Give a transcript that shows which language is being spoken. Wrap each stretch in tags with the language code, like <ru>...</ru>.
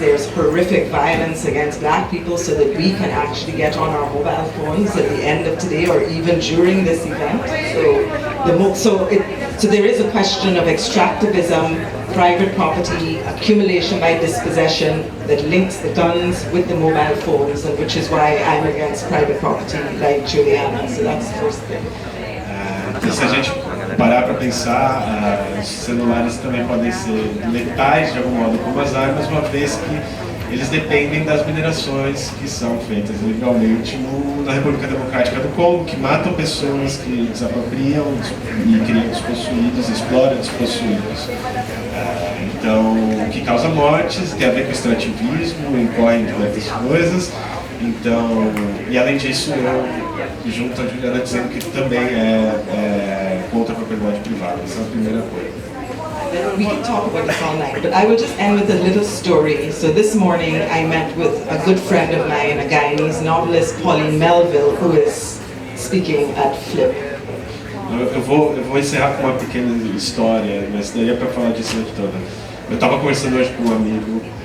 <en>There's horrific violence against black people, so that we can actually get on our mobile phones at the end of today or even during this event. So there is a question of extractivism, private property, accumulation by dispossession that links the guns with the mobile phones, and which is why I'm against private property like Juliana. So that's the first thing.</en> <pt>Se a gente parar para pensar, os celulares também podem ser letais de algum modo como as armas, uma vez que eles dependem das minerações que são feitas ilegalmente na República Democrática do Congo, que matam pessoas, que desapropriam e criam despossuídos, exploram despossuídos. Então, que causa mortes, tem a ver com extrativismo, incorre em diversas coisas. Então, e além disso, eu junto a Juliana dizendo que também é contra a propriedade privada. Essa é a primeira coisa.</pt> <en>We can talk about this all night, but I will just end with a little story. So this morning I met with a good friend of mine, a Guyanese novelist, Pauline Melville, who is speaking at Flip.</en> <pt>Eu vou encerrar com uma pequena história, mas daria para falar disso a noite toda. Eu estava conversando hoje com um amigo,</pt>